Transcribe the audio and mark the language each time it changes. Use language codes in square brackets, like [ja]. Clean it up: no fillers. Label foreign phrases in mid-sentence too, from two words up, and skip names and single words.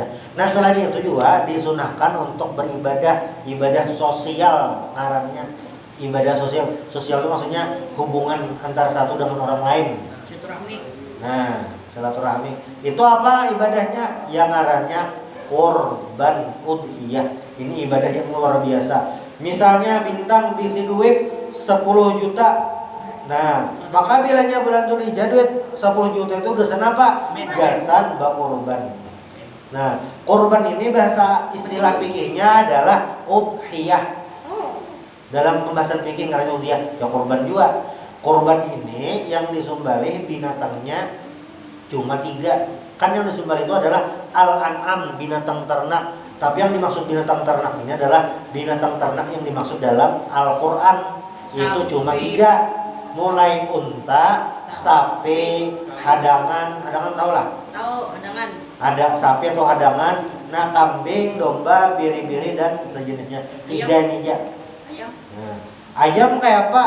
[id] Nah, selain itu juga disunahkan untuk beribadah, ibadah sosial ngarannya. Ibadah sosial. Sosial itu maksudnya hubungan antara satu dengan orang lain. Silaturahmi. Nah, silaturahmi. Itu apa ibadahnya? Yang ngarannya korban udhiyah. Ini ibadah yang luar biasa. Misalnya bintang bisi duit 10 juta. Nah, maka bilanya bulan Dzulhijjah duit 10 juta itu gasan apa? [bjn] Gasan bakurban. [id] Nah, korban ini bahasa istilah fikihnya adalah udhiyah. Dalam pembahasan fikih karena udhiyah ya korban juga. Korban ini yang disembelih binatangnya cuma 3. Kan yang disembelih itu adalah al-an'am, binatang ternak. Tapi yang dimaksud binatang ternak ini adalah binatang ternak yang dimaksud dalam Al-Quran. Itu cuma 3. Mulai unta, sapi, hadangan tahu lah. Tahu hadangan. Ada sapi atau hadangan. Nah, kambing, domba, biri-biri dan sejenisnya. 3 ini aja. Ayam. Nah, ayam kayak apa?